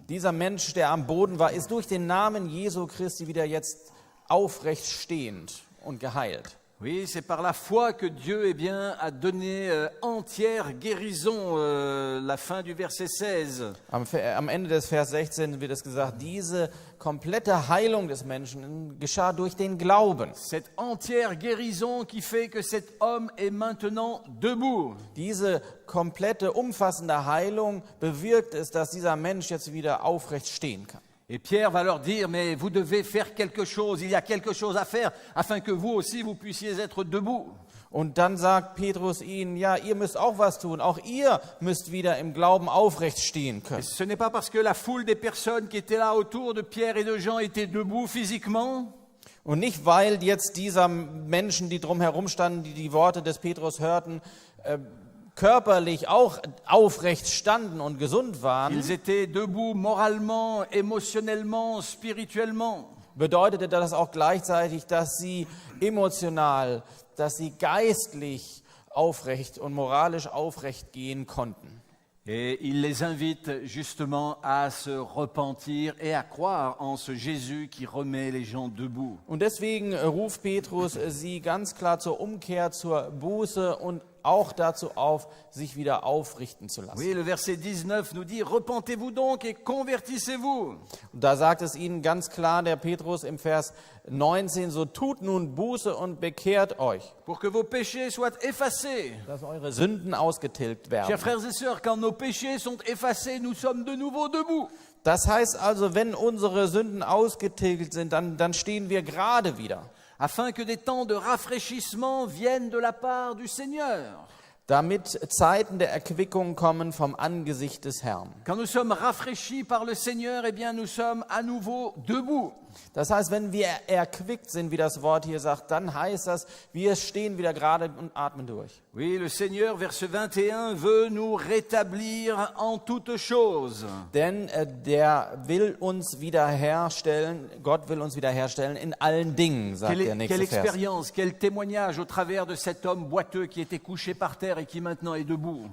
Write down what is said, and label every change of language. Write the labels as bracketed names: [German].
[German] Dieser Mensch, der am Boden war, ist durch den Namen Jesu Christi wieder jetzt aufrecht stehend und geheilt. [French] Oui, c'est par la foi que Dieu a donné entière guérison, la fin du verset 16. [German] Am Ende des Vers 16 wird es gesagt, diese komplette Heilung des Menschen geschah durch den Glauben. [French] Cette entière guérison qui fait que cet homme est maintenant debout. [German] Diese komplette, umfassende Heilung bewirkt es, dass dieser Mensch jetzt wieder aufrecht stehen kann. [French] Et Pierre va leur dire, mais vous devez faire quelque chose, il y a quelque chose à faire, afin que vous aussi, vous puissiez être debout. [German] Und dann sagt Petrus ihnen, ja, ihr müsst auch was tun, auch ihr müsst wieder im Glauben aufrecht stehen können. [French] Et ce n'est pas parce que la foule des personnes qui étaient là autour de Pierre et de Jean étaient debout physiquement. [German] Und nicht, weil jetzt dieser Menschen, die drumherum standen, die die Worte des Petrus hörten, körperlich auch aufrecht standen und gesund waren, [French] Ils étaient debout moralement, émotionnellement, spirituellement. [German] bedeutete das auch gleichzeitig, dass sie emotional, dass sie geistlich aufrecht und moralisch aufrecht gehen konnten. [French] Et il les invite justement à se repentir et à croire en ce Jésus qui remet les gens debout. [German] Und deswegen ruft Petrus sie ganz klar zur Umkehr, zur Buße und auch dazu auf, sich wieder aufrichten zu lassen. [French] Oui, le verset 19 nous dit « Repentez-vous donc et convertissez-vous ». [German] Und da sagt es ihnen ganz klar, der Petrus im Vers 19, so tut nun Buße und bekehrt euch, [French] pour que vos péchés soient effacés. [German] dass eure Sünden ausgetilgt [French] Chers [German] werden. [French] frères et sœurs, quand nos péchés sont effacés, nous sommes de nouveau debout. [German] Das heißt also, wenn unsere Sünden ausgetilgt sind, dann stehen wir gerade wieder, [French] Afin que des temps de rafraîchissement viennent de la part du Seigneur. [German] damit Zeiten der Erquickung kommen vom Angesicht des Herrn. [French] Quand nous sommes rafraîchis par le Seigneur, nous sommes à nouveau debout. [German] Das heißt, wenn wir erquickt sind, wie das Wort hier sagt, dann heißt das, wir stehen wieder gerade und atmen durch. [French] Oui, le Seigneur, verset 21, veut nous rétablir en toutes choses. [German] Denn der will uns wiederherstellen, Gott will uns wiederherstellen in allen Dingen, sagt der nächste Vers. [French] expérience, quel témoignage au travers de cet homme boiteux qui était couché par terre et qui maintenant est debout.